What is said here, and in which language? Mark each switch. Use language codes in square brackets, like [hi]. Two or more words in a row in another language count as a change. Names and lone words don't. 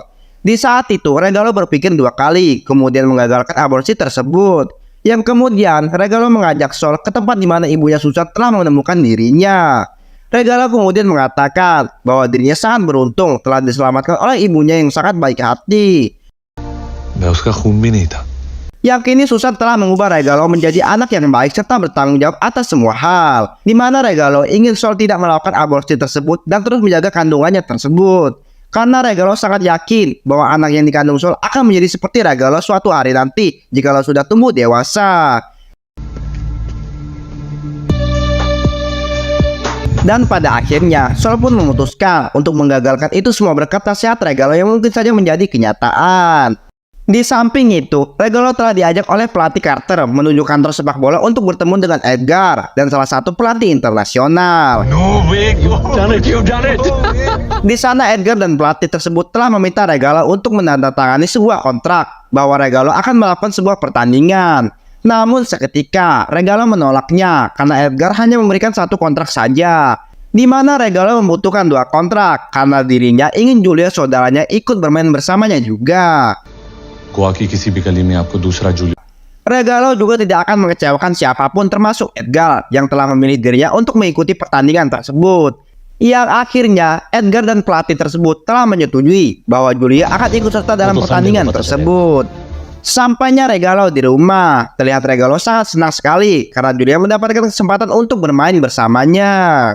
[id] Di saat itu, Regalo berpikir dua kali, kemudian mengagalkan aborsi tersebut. Yang kemudian Regalo mengajak Sol ke tempat di mana ibunya Susan telah menemukan dirinya. Regalo kemudian mengatakan bahwa dirinya sangat beruntung telah diselamatkan oleh ibunya yang sangat baik hati. [hi] मैं उसका खून भी नहीं था [id] Yang kini Susan telah mengubah Regalo menjadi anak yang baik serta bertanggung jawab atas semua hal, di mana Regalo ingin Sol tidak melakukan aborsi tersebut dan terus menjaga kandungannya tersebut. Karena Regalo sangat yakin bahwa anak yang dikandung Sol akan menjadi seperti Regalo suatu hari nanti jikalau sudah tumbuh dewasa. Dan pada akhirnya, Sol pun memutuskan untuk menggagalkan itu semua berkat nasihat Regalo yang mungkin saja menjadi kenyataan. Di samping itu, Regalo telah diajak oleh pelatih Carter menuju kantor sepak bola untuk bertemu dengan Edgar dan salah satu pelatih internasional. [en] No way, you've done it, you've done it. [id] Di sana Edgar dan pelatih tersebut telah meminta Regalo untuk menandatangani sebuah kontrak bahwa Regalo akan melakukan sebuah pertandingan. Namun seketika Regalo menolaknya karena Edgar hanya memberikan satu kontrak saja, di mana Regalo membutuhkan dua kontrak karena dirinya ingin Julia saudaranya ikut bermain bersamanya juga. [hi] गोवा की किसी भी गली में आपको दूसरा जूलियो [id] Regalo juga tidak akan mengecewakan siapapun termasuk Edgar yang telah memilih dirinya untuk mengikuti pertandingan tersebut. Yang akhirnya Edgar dan pelatih tersebut telah menyetujui bahwa Julia akan ikut serta dalam pertandingan tersebut. Sampainya Regalo di rumah, terlihat Regalo sangat senang sekali karena Julia mendapatkan kesempatan untuk bermain bersamanya.